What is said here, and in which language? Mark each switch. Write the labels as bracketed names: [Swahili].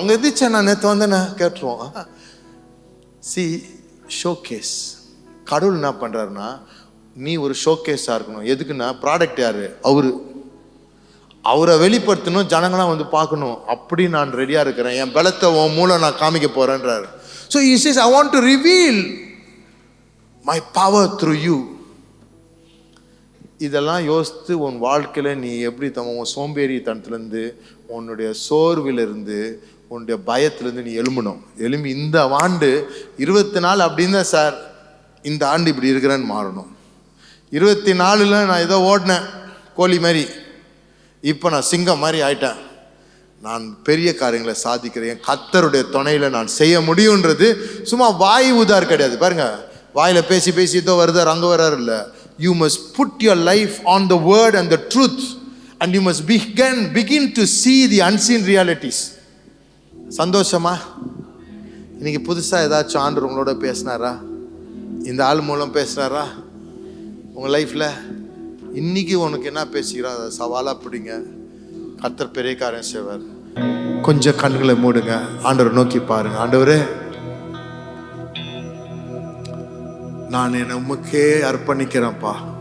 [Tamil] அங்கே இருந்துச்சு, நான் நேற்று வந்தேன்னு கேட்டுருவோம். C, showcase. கடவுள் என்ன பண்ணுறாருன்னா, நீ ஒரு ஷோகேஸாக இருக்கணும். எதுக்குன்னா, ப்ராடக்ட் யார்? அவரை வெளிப்படுத்தணும், ஜனங்களாம் வந்து பார்க்கணும். அப்படி நான் ரெடியாக இருக்கிறேன், என் பலத்தை உன் மூலம் நான் காமிக்க போகிறேன்றாரு. [English] So he says, I want to reveal my power through you. [Tamil] இதெல்லாம் யோசித்து உன் வாழ்க்கையில் நீ எப்படி உன் சோம்பேறித்தனத்துலேருந்து, உன்னுடைய சோர்விலிருந்து, உன்னுடைய பயத்திலேருந்து நீ எழும்பி இந்த ஆண்டு 24 அப்படின்னு தான் சார், இந்த ஆண்டு இப்படி இருக்கிறேன்னு மாறணும். 24ல் நான் ஏதோ ஓடினேன் கோழி மாதிரி, இப்போ நான் சிங்கம் மாதிரி ஆயிட்டேன். நான் பெரிய காரியங்களை சாதிக்கிறேன், கர்த்தருடைய துணையில் நான் செய்ய முடியுன்றது சும்மா வாய் உதார் கிடையாது. பாருங்க, வாயில் பேசி இதோ வருதார் அங்கே வராரு இல்லை. [English] You must put your life on the word and the truth, and you must begin to see the unseen realities. [Tamil] சந்தோஷமா? இன்னைக்கு புதுசாக ஏதாச்சும் ஆண்டவர் உங்களோட பேசினாரா? இந்த ஆள் மூலம் பேசினாரா உங்கள் லைஃப்பில்? இன்னைக்கு உனக்கு என்ன பேசுகிறா அதை சவாலாக பிடிங்க. கர்த்தர் பெரிய காரியம் செய்வார். கொஞ்சம் கண்களை மூடுங்க, ஆண்டவரை நோக்கி பாருங்க. ஆண்டவரே, நான் என்னை உமக்கே அர்ப்பணிக்கிறேன்ப்பா.